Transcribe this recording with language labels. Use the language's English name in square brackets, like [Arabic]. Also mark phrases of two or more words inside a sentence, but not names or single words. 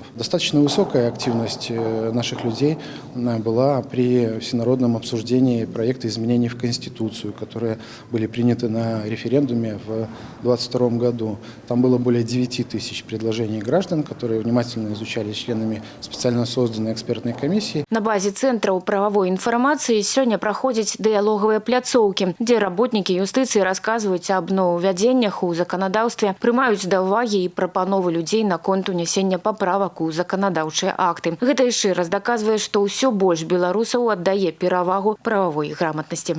[Russian] Достаточно высокая активность наших людей была при всенародном обсуждении проекта изменений в Конституцию, которые были приняты на референдуме в 2022 году. Там было более 9 тысяч предложений граждан, которые внимательно изучали членами специально созданной экспертной комиссии. [Belarusian] На базе цэнтраў правовой інфармацыі сёння праходзяць дыялогавыя пляцоўкі, дзе работнікі юстыцыі расказваюць аб новаўвядзеннях у заканадаўстве, прымаюць да ўвагі і прапановы людзей наконт унясення паправак у заканадаўчыя акты. Гэта яшчэ раз даказвае, што ўсё больш беларусаў аддае перавагу прававой грамотнасці.